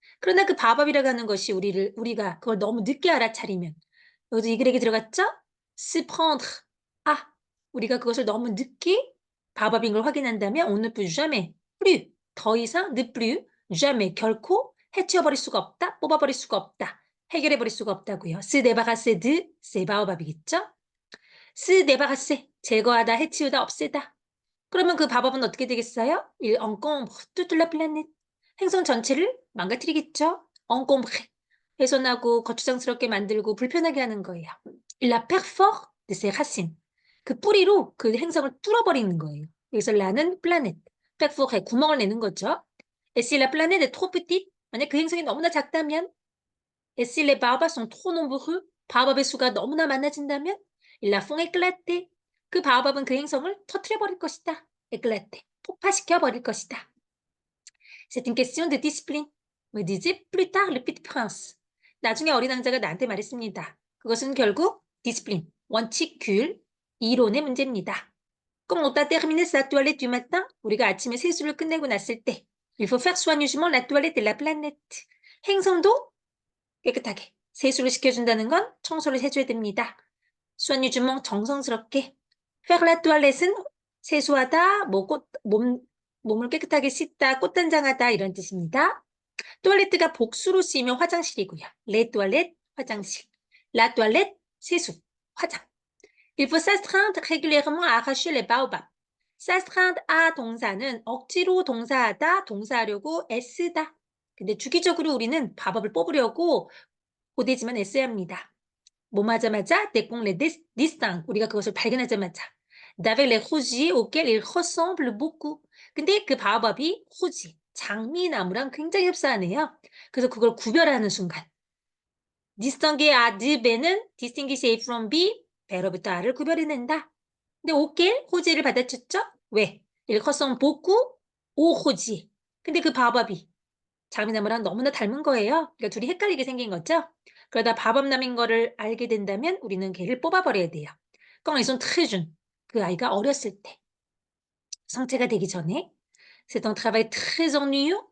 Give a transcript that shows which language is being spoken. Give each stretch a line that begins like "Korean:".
Korean: 그러나 그 바오밥이라고 하는 것이 우리가 그걸 너무 늦게 알아차리면 여기도 이 글에게 들어갔죠?
French: se prendre.
Korean: 우리가 그것을 너무 늦게 바오밥인 걸 확인한다면
French: on ne peut jamais plus.
Korean: 더 이상
French: ne plus, jamais,
Korean: 결코 해치워버릴 수가 없다, 뽑아버릴 수가 없다, 해결해버릴 수가 없다고요.
French: se débarrasser de, c'est
Korean: 바오밥이겠죠? se débarrasser, 제거하다, 해치우다, 없애다. 그러면 그 바오밥은 어떻게 되겠어요?
French: il encombre toute la planète.
Korean: 행성 전체를 망가뜨리겠죠?
French: encombre.
Korean: 훼손하고 거추장스럽게 만들고 불편하게 하는 거예요.
French: il la perfore de ses racines.
Korean: 그 뿌리로 그 행성을 뚫어버리는 거예요. 여기서 라는 플라넷, perfore, 구멍을 내는 거죠.
French: et si la planète est trop petite,
Korean: 만약 그 행성이 너무나 작다면
French: et si les baobabs sont trop nombreux,
Korean: 바오밥의 수가 너무나 많아진다면
French: il la font éclater.
Korean: 그 바오밥은 그 행성을 터뜨려버릴 것이다. éclater, 폭파시켜버릴 것이다.
French: C'est une question de discipline. me disait plus tard le petit prince.
Korean: 나중에 어린 왕자가 나한테 말했습니다. 그것은 결국 discipline, 원칙, 규율, 이론의 문제입니다.
French: Comme on a terminé sa toilette du matin,
Korean: 우리가 아침에 세수를 끝내고 났을 때
French: il faut faire soigneusement la toilette de la planète.
Korean: 행성도 깨끗하게. 세수를 시켜준다는 건 청소를 해줘야 됩니다.
French: soigner du monde
Korean: 정성스럽게.
French: faire la toilette
Korean: 은 세수하다, 몸을 깨끗하게 씻다, 꽃단장하다 이런 뜻입니다. 토일레트가 복수로 쓰이면 화장실이고요.
French: les toilettes
Korean: 화장실.
French: la toilette
Korean: 세수, 화장.
French: Il faut s'astreindre régulièrement à arracher les baobabs. s'astreindre à
Korean: 동사는 억지로 동사하다, 동사하려고 애쓰다. 근데 주기적으로 우리는 밥업을 뽑으려고 고되지만 애써야 합니다. 뭐 하자마자
French: dès qu'on les distingue.
Korean: 우리가 그것을 발견하자마자
French: d'avec les rougiers auxquels ils ressemblent beaucoup.
Korean: 근데 그 바오밥이 후지, 장미나무랑 굉장히 흡사하네요. 그래서 그걸 구별하는 순간
French: distinguer à de B
Korean: 는
English: distinguish A from B,
Korean: 배로부터 R을 구별해낸다. 근데 auquel 호지를 받아쳤죠? 왜?
French: ils ressemblent beaucoup au 호지.
Korean: 근데 그 바오밥이 장미나무랑 너무나 닮은 거예요. 그러니까 둘이 헷갈리게 생긴 거죠. 그러다 바밤남인 거를 알게 된다면 우리는 걔를 뽑아버려야 돼요.
French: quand ils sont très jeunes.
Korean: 그 아이가 어렸을 때. 성체가 되기 전에.
French: c'est un travail très ennuyeux.